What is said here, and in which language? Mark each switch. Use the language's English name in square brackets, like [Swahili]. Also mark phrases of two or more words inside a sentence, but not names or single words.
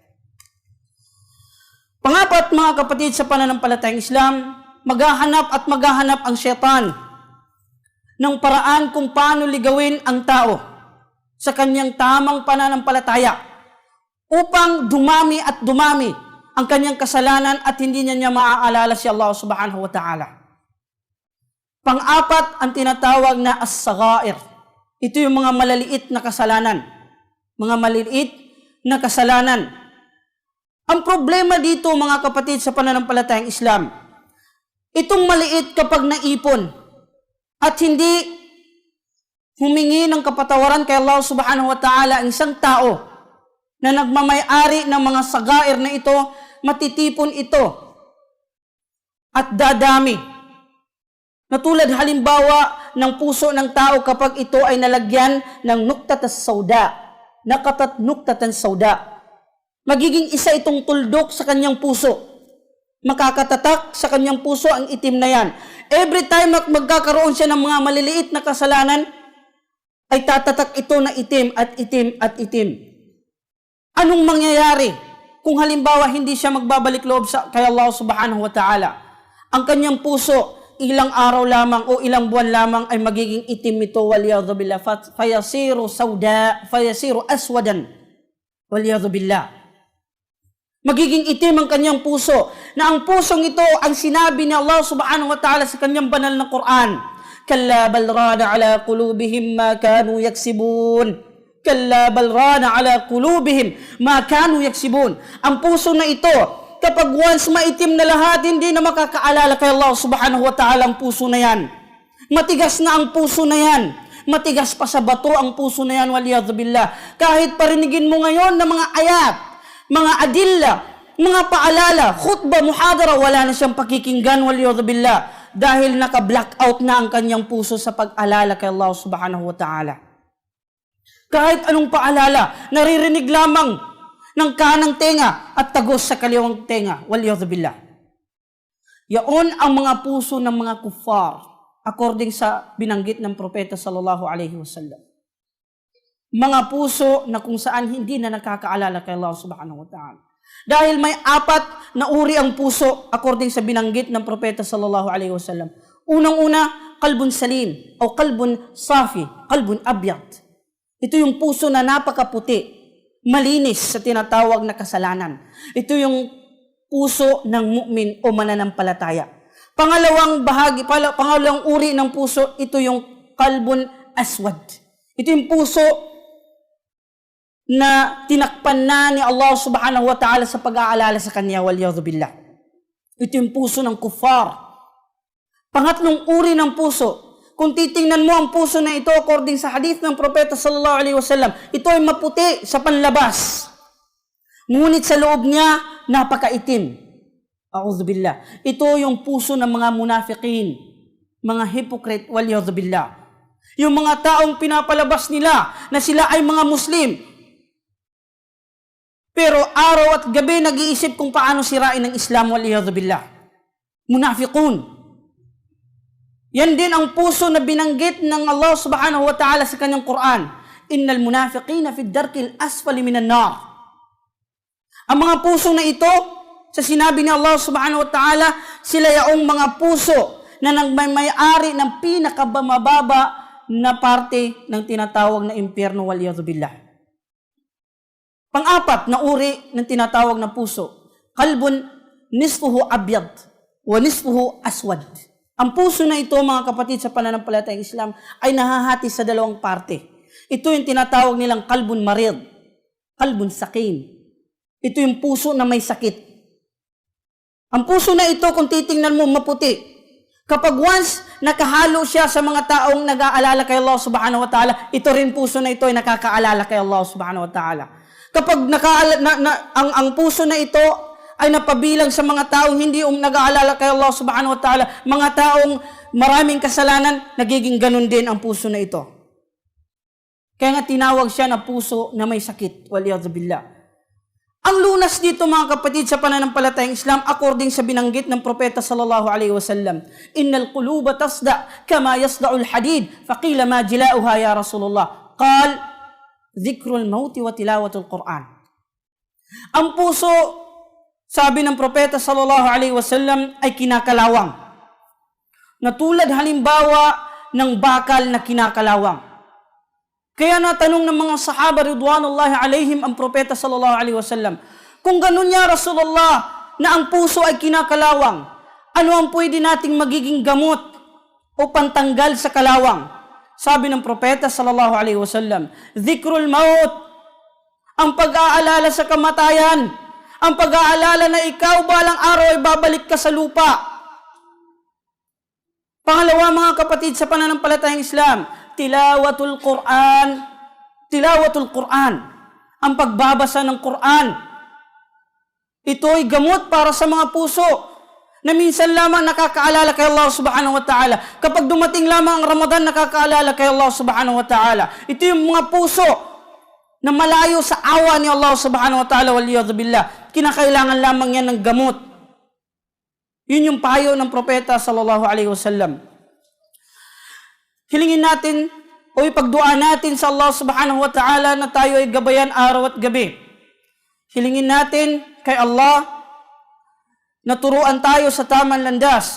[Filipino] Pangapat, mga kapatid, sa pananampalatayang Islam, maghahanap ang syaitan ng paraan kung paano ligawin ang tao sa kanyang tamang pananampalataya upang dumami at dumami ang kanyang kasalanan at hindi niya maaalala si Allah [Arabic] سبحانه وتعالى. [Filipino] Pang-apat, ang tinatawag na as-saghair. Ito yung mga maliliit na kasalanan. Mga maliliit na kasalanan. Ang problema dito, mga kapatid, sa pananampalatayang Islam, itong maliit kapag naipon at hindi humingi ng kapatawaran kay Allah [Arabic] سبحانه وتعالى [Filipino] ang isang tao na nagmamay-ari ng mga sagair na ito, matitipon ito at dadami. Natulad halimbawa ng puso ng tao kapag ito ay nalagyan ng [Arabic] نكتة سوداء, نكتت نكتة سوداء. [Filipino] Magiging isa itong tuldok sa kanyang puso. Makakatatak sa kanyang puso ang itim na yan. [English] Every time [Filipino] magkakaroon siya ng mga maliliit na kasalanan, ay tatatak ito na itim at itim at itim. Anong mangyayari kung halimbawa hindi siya magbabalik loob kay Allah [Arabic] سبحانه وتعالى? [Filipino] Ang kanyang puso, ilang araw lamang o ilang buwan lamang ay magiging itim ito, [Arabic] والعياذ بالله، فيصير سوداء، فيصير أسود، والعياذ بالله. [Filipino] Magiging itim ang kanyang puso, na ang pusong ito ang sinabi ni Allah [Arabic] سبحانه وتعالى [Filipino] sa kanyang banal na Quran. [Arabic] كلا بل ران على قلوبهم ما كانوا يكسبون. كلا بل ران على قلوبهم ما كانوا يكسبون. [Filipino] Ang puso na ito, kapag once maitim na lahat, hindi na makakaalala kay Allah [Arabic] سبحانه وتعالى [Filipino] ang puso na yan. Matigas na ang puso na yan. Matigas pa sa bato ang puso na yan, [Arabic] والعياذ بالله. [Filipino] Kahit parinigin mo ngayon ng mga ayat, mga adilla, mga paalala, khutbah, muhadara, wala na siyang pakikinggan, [Arabic] والعياذ بالله, [Filipino] dahil naka-blackout na ang kanyang puso sa pag-alala kay Allah [Arabic] سبحانه وتعالى. [Filipino] Kahit anong paalala, naririnig lamang ng kanang tenga at tagos sa kaliwang tenga, [Arabic] والعياذ بالله. [Filipino] Yaon ang mga puso ng mga kuffar, according sa binanggit ng propeta [Arabic] صلى الله عليه وسلم. [Filipino] Mga puso na kung saan hindi na nakakaalala kay Allah [Arabic] سبحانه وتعالى. [Filipino] Dahil may 4 na uri ang puso according sa binanggit ng propeta [Arabic] صلى الله عليه وسلم. [Filipino] Unang-una, [Arabic] قلب سليم o قلب صافي، قلب أبيض. [Filipino] Ito yung puso na napakaputi, malinis sa tinatawag na kasalanan. Ito yung puso ng mu'min o mananampalataya. Pangalawang uri ng puso, ito yung [Arabic] قلب أسود. [Filipino] Ito yung puso na tinakpan na ni Allah [Arabic] سبحانه وتعالى [Filipino] sa pag-aalala sa kanya, [Arabic] والعياذ بالله. [Filipino] Ito yung puso ng kuffar. Pangatlong uri ng puso, kung titingnan mo ang puso na ito according sa hadith ng propeta [Arabic] صلى الله عليه وسلم, [Filipino] ito ay maputi sa panlabas. Ngunit sa loob niya, napakaitim. [Arabic] أعوذ بالله. [Filipino] Ito yung puso ng mga munafiqin, mga hypocrite, [Arabic] والعياذ بالله. [Filipino] Yung mga taong pinapalabas nila na sila ay mga Muslim, pero araw at gabi nag-iisip kung paano sirain ang Islam, [Arabic] والعياذ بالله. Munafiqun. [Filipino] Yan din ang puso na binanggit ng Allah [Arabic] سبحانه وتعالى [Filipino] sa kanyang Quran. [Arabic] إن المنافقين في الدرك الأسفل من النار. [Filipino] Ang mga puso na ito, sa sinabi ni Allah [Arabic] سبحانه وتعالى, [Filipino] sila yaong mga puso na nagmay-ari ng pinakabamababa na parte ng tinatawag na impyerno, [Arabic] والعياذ بالله. [Filipino] Pang-4 na uri ng tinatawag na puso, [Arabic] قلب نصفه أبيض ونصفه أسود. [Filipino] Ang puso na ito, mga kapatid, sa pananampalatayang Islam ay nahahati sa 2 parte. Ito yung tinatawag nilang [Arabic] قلب مريض، قلب سقيم. [Filipino] Ito yung puso na may sakit. Ang puso na ito, kung titingnan mo, maputi. Kapag once nakahalo siya sa mga taong nag-aalala kay Allah [Arabic] سبحانه وتعالى, [Filipino] ito rin puso na ito ay nakakaalala kay Allah [Arabic] سبحانه وتعالى. [Filipino] Kapag ang puso na ito ay napabilang sa mga taong hindi nag-aalala kay Allah [Arabic] سبحانه وتعالى, [Filipino] mga taong maraming kasalanan, nagiging ganun din ang puso na ito. Kaya nga tinawag siya na puso na may sakit. [Arabic] والعياذ بالله. [Filipino] Ang lunas dito mga kapatid sa pananampalatayang Islam, according sa binanggit ng propeta [Arabic] صلى الله عليه وسلم, إن القلوب تصدأ كما يصدأ الحديد، فقيل ما جلاؤها يا رسول الله. Qal, ذكر الموت وتلاوة القرآن. [Filipino] Ang puso, sabi ng propeta [Arabic] صلى الله عليه وسلم, [Filipino] ay kinakalawang. Natulad halimbawa ng bakal na kinakalawang. Kaya natanong ng mga sahaba [Arabic] رضوان الله عليهم [Filipino] ang propeta [Arabic] صلى الله عليه وسلم, [Filipino] kung ganun niya Rasulullah na ang puso ay kinakalawang, ano ang pwede nating magiging gamot o pantanggal sa kalawang? Sabi ng propeta [Arabic] صلى الله عليه وسلم, ذكر الموت, [Filipino] ang pag-aalala sa kamatayan, ang pag-aalala na ikaw balang araw ay babalik ka sa lupa. Pangalawa mga kapatid sa pananampalatayang Islam, [Arabic] تلاوة القرآن. تلاوة القرآن. [Filipino] Ang pagbabasa ng Quran. Ito ay gamot para sa mga puso na minsan lamang nakakaalala kay Allah [Arabic] سبحانه وتعالى. [Filipino] Kapag dumating lamang ang Ramadan, nakakaalala kay Allah [Arabic] سبحانه وتعالى. [Filipino] Ito yung mga puso na malayo sa awa ni Allah [Arabic] سبحانه وتعالى, والعياذ بالله. [Filipino] Kinakailangan lamang yan ng gamot. Yun yung payo ng propeta [Arabic] صلى الله عليه وسلم. [Filipino] Hilingin natin o ipagdua natin sa Allah [Arabic] سبحانه وتعالى [Filipino] na tayo ay gabayan araw at gabi. Hilingin natin kay Allah na turuan tayo sa tamang landas.